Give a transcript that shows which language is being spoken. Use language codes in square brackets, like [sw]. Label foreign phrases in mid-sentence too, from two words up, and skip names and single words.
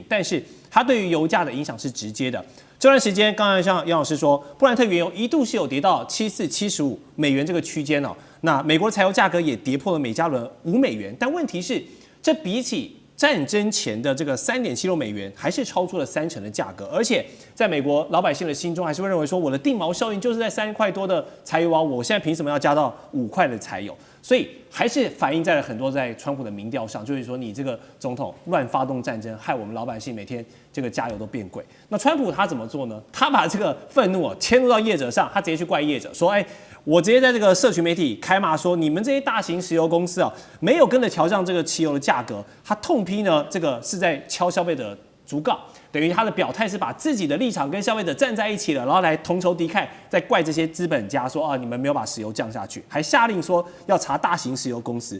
[zh] 但是它對於油價的影響是直接的。這段時間，剛才像楊老師說，布蘭特原油一度是有跌到74、75美元這個區間哦。那美國的柴油價格也跌破了每加侖5美元，但問題是，這比起戰爭前的這個3.76美元，還是超出了30%的價格。而且，在美國老百姓的心中，還是會認為說，我的定錨效應就是在3塊多的柴油啊，我現在憑什麼要加到5塊的柴油？所以還是反映在了很多在川普的民調上，就是說你這個總統亂發動戰爭，害我們老百姓每天這個加油都變貴。那川普他怎麼做呢？他把這個憤怒遷怒到業者上，他直接去怪業者說，我直接在這個社群媒體開罵說，你們這些大型石油公司啊，沒有跟着調降這個汽油的價格，他痛批呢，這個是在敲消費者竹槓，等於他的表態是把自己的立場跟消費者站在一起了，然後來同仇敵愾，再怪這些資本家說你們沒有把石油降下去，還下令說要查大型石油公司。